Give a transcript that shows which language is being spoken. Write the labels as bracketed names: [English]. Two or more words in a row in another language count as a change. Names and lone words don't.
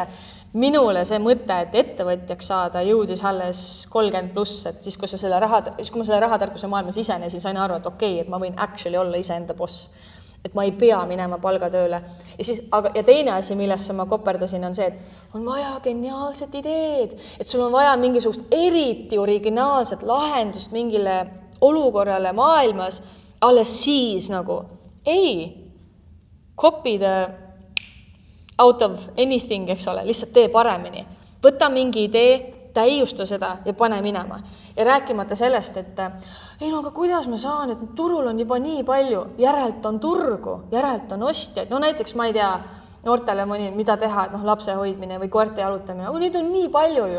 [Estonian] Minule see mõte, et ettevõtjaks saada, jõudis alles 30+, et siis, kui ma selle rahatarkuse maailmas sisenesin, sain aru, et okei, et ma võin actually olla iseenda boss. Et ma ei pea minema palgatööle. Ja teine asi, millesse ma koperdasin, on see, et on vaja geniaalset ideed, et sul on vaja mingisugust eriti originaalset lahendust mingile olukorrale maailmas, alles siis nagu [English] copy the out of anything, [Estonian] eks ole, lihtsalt tee paremini. Võta mingi idee, täiusta seda ja pane minema. Ja rääkimata sellest, et aga kuidas ma saan, et turul on juba nii palju, järelt on turgu, järelt on ostjaid. No näiteks ma ei tea, noortele mida teha, et lapse hoidmine või koerte jalutamine, aga neid on nii palju ju.